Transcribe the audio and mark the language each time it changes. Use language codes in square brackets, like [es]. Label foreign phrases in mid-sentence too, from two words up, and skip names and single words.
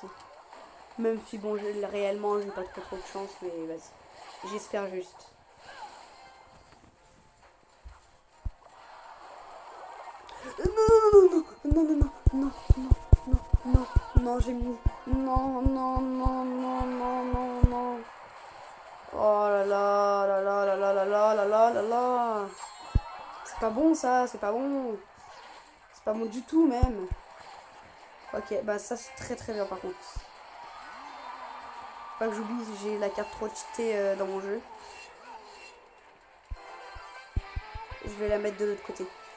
[fr] Même si bon, réellement, j'ai pas trop de chance, mais vas-y. J'espère juste. Non, non, non, non, non, non, non, non, non, j'ai mis. Non, non, non, non, non, non, non. Oh là là, là là, là là, là là, là là, là là. C'est pas bon ça, c'est pas bon. C'est pas bon du tout même. Ok, bah ça c'est très très bien par contre. Pas que j'oublie, j'ai la carte trop cheatée dans mon jeu. Je vais la mettre de l'autre côté.